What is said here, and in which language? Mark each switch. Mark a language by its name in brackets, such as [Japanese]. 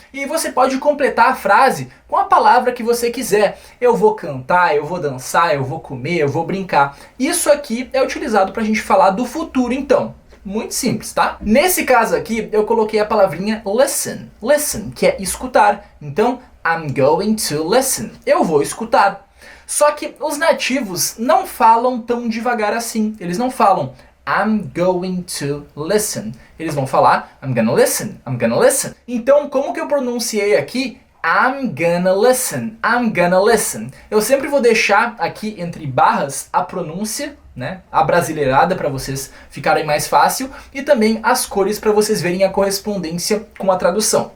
[Portuguese] E você pode completar a frase com a palavra que você quiser. Eu vou cantar, eu vou dançar, eu vou comer, eu vou brincar. Isso aqui é utilizado pra gente falar do futuro, então. Muito simples, tá? Nesse caso aqui, eu coloquei a palavrinha listen. Listen, que é escutar. Então, [English] I'm going to listen. [Portuguese] Eu vou escutar. Só que os nativos não falam tão devagar assim. Eles não falam [English] I'm going to listen. [Portuguese] Eles vão falar [English] I'm gonna listen, I'm gonna listen. [Portuguese] Então, como que eu pronunciei aqui? [English] I'm gonna listen, I'm gonna listen. [Portuguese] Eu sempre vou deixar aqui entre barras a pronúncia, né, abrasileirada para vocês ficarem mais fácil e também as cores para vocês verem a correspondência com a tradução.